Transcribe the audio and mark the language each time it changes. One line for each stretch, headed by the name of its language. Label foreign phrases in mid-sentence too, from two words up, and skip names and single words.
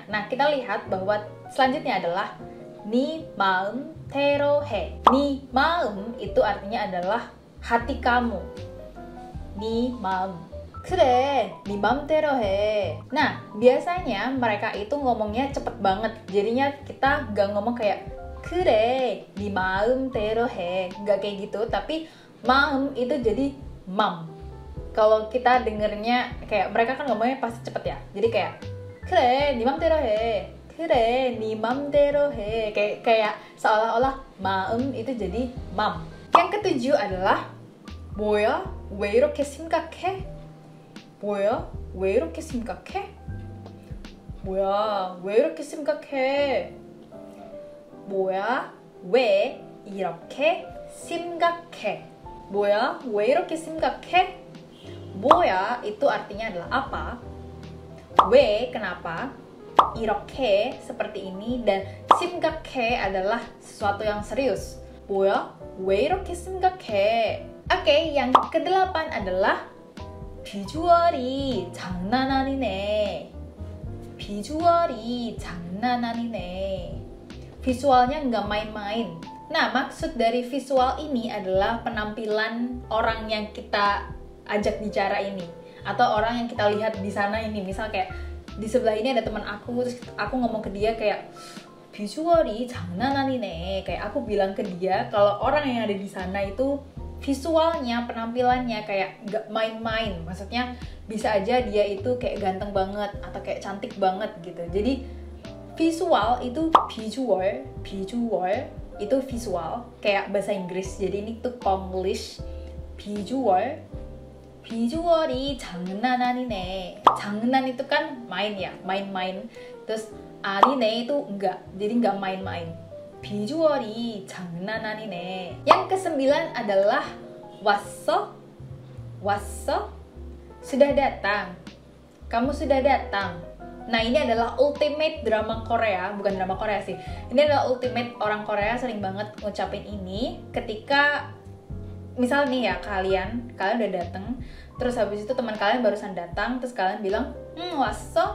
Indonesian: Nah, kita lihat bahwa selanjutnya adalah
Korean: 니 마음대로 해. 니 마음
Indonesian: itu artinya adalah hati kamu.
Korean: 니 마음. 그래, 니 맘대로 해.
Indonesian: Nah, biasanya mereka itu ngomongnya cepet banget. Jadinya kita gak ngomong kayak
Korean: 그래, 니 마음대로 해.
Indonesian: Gak kayak gitu, tapi maum itu jadi mam. Kalau kita dengernya kayak mereka kan ngomongnya pasti cepet ya.
Korean: Jadi kayak 그래, 네 맘대로 해. 그래, 네 맘대로 해.
Indonesian: Kayak seolah-olah maum itu jadi mam. Yang ketujuh adalah
Korean: 뭐야? 왜 이렇게 심각해? 뭐야? 왜 이렇게 심각해? 뭐야? 왜 이렇게 심각해? 뭐야? 왜 이렇게 심각해? 뭐야? 왜 이렇게 심각해? 뭐야
Indonesian: itu artinya adalah apa, we kenapa, 이렇게 seperti ini, dan 심각해 adalah sesuatu yang serius.
Korean: 뭐야? 왜 이렇게 심각해?
Indonesian: Oke, yang kedelapan adalah
Korean: 비주얼이 장난 아니네. 비주얼이 장난 아니네.
Indonesian: Visualnya nggak main-main. Nah, maksud dari visual ini adalah penampilan orang yang kita ajak bicara ini, atau orang yang kita lihat di sana ini. Misal kayak di sebelah ini ada teman aku, terus aku ngomong ke dia kayak
Korean: visual이 장난 아니네.
Indonesian: Kayak aku bilang ke dia kalau orang yang ada di sana itu visualnya, penampilannya kayak nggak main-main. Maksudnya bisa aja dia itu kayak ganteng banget atau kayak cantik banget gitu. Jadi visual itu visual itu visual kayak bahasa Inggris. Jadi ini tuh Konglish.
Korean: 비주얼이 장난 아니네.
Indonesian: 장난 itu kan main ya, main-main. Terus 아니네 itu enggak, jadi enggak main-main.
Korean: 비주얼이 장난 아니네.
Indonesian: Yang kesembilan adalah 왔어? Sudah datang. Kamu sudah datang. Nah, ini adalah ultimate drama Korea, bukan drama Korea sih. Ini adalah ultimate, orang Korea sering banget ngucapin ini ketika misal nih ya, kalian udah datang, terus habis itu teman kalian barusan datang, terus kalian bilang, 왔어?